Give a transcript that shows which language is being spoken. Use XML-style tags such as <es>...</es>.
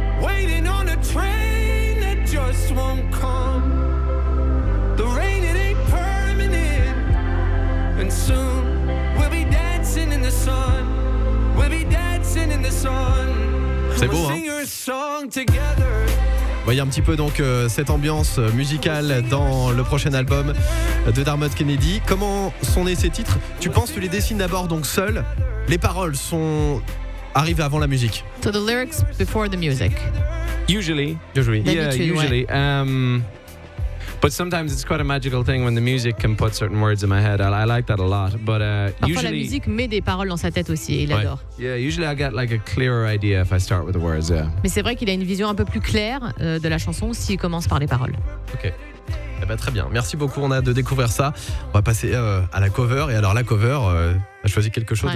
<en>Waiting on a train that just won't come. The rain, it ain't permanent. And soon we'll be dancing in the sun. We'll be dancing in the sun.</en> <fr>C'est beau, hein?</fr> <en>Sing your song together.</en> <fr>Vous voyez un petit peu donc cette ambiance musicale dans le prochain album de Dermot Kennedy. Comment sont nés ces titres? Tu penses que tu les dessines d'abord donc seul? Les paroles arrivent avant la musique?</fr> <en>So the lyrics before the music. Usually.</en> <fr>D'habitude,</fr> <en>Yeah, usually. But sometimes it's quite a magical thing when the music can put certain words in my head. I like that a lot. But</en> <fr>Parfois</fr> <en>usually,</en> <fr>la musique met des paroles dans sa tête aussi et il Ouais. adore.</fr> <en>yeah, usually I get like a clearer idea if I start with the words. Yeah.</en> <fr>Mais c'est vrai qu'il a une vision un peu plus claire de la chanson s'il commence par les paroles. Ok. Eh ben, très bien, merci beaucoup, on a hâte de découvrir ça. On va passer à la cover. Et alors la cover, a choisi quelque chose de</fr>